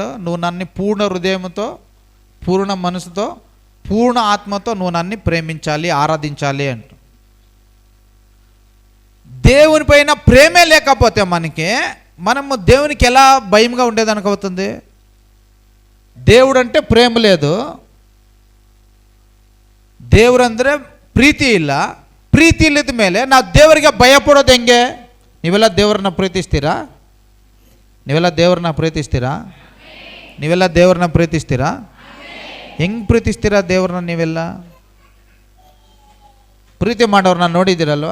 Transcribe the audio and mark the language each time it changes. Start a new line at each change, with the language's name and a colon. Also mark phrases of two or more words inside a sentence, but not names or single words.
Telugu: నువ్వు నన్ను పూర్ణ హృదయంతో, పూర్ణ మనసుతో, పూర్ణ ఆత్మతో నువ్వు నన్ను ప్రేమించాలి, ఆరాధించాలి అంట. దేవుని పైన ప్రేమే లేకపోతే మనము దేవునికి ఎలా భయంగా ఉండేదానికి అవుతుంది? దేవుడు అంటే ಪ್ರೇಮ లేదు,
Kannada: ದೇವರಂದರೆ ಪ್ರೀತಿ ಇಲ್ಲ. ಪ್ರೀತಿ ಇಲ್ಲದ ಮೇಲೆ ನಾವು ದೇವರಿಗೆ ಭಯ ಪಡೋದು ಹೆಂಗೆ? ನೀವೆಲ್ಲ ದೇವರನ್ನ ಪ್ರೀತಿಸ್ತೀರಾ? ನೀವೆಲ್ಲ ದೇವರನ್ನ ಪ್ರೀತಿಸ್ತೀರಾ? ಹೆಂಗೆ ಪ್ರೀತಿಸ್ತೀರಾ ದೇವ್ರನ್ನ? ನೀವೆಲ್ಲ ಪ್ರೀತಿ ಮಾಡೋರನ್ನ ನೋಡಿದ್ದೀರಲ್ವ?